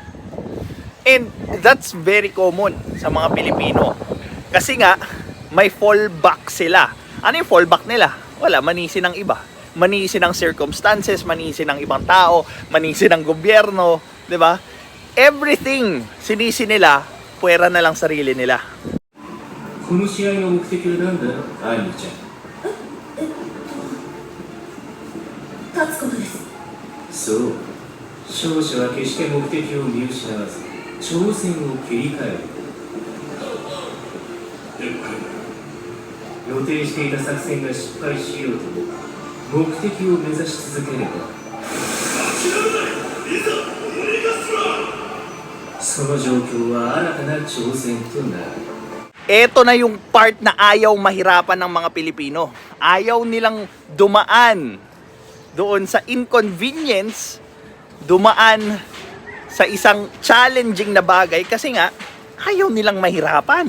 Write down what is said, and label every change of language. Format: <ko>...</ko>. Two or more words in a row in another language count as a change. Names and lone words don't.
<en>And that's very common</en> <tl>sa mga Pilipino. Kasi nga, may fallback sila. Ano yung fallback nila? Wala, manisi ng iba. Manisi ng circumstances, manisi ng ibang tao, manisi ng gobyerno. Diba? Everything sinisi nila, puwera na lang sarili nila.</tl> <ja>この試合の目的は何だ、アイミちゃん。立つことです。そう。勝者は決して目的を見失わず、挑戦を切り替える。予定していた作戦が失敗しようとも、目的を目指し続ければ。その状況は新たな挑戦となる。</ja> <tl>Ito na yung part na ayaw mahirapan ng mga Pilipino. Ayaw nilang dumaan doon sa inconvenience, dumaan sa isang challenging na bagay kasi nga, ayaw nilang mahirapan.</tl>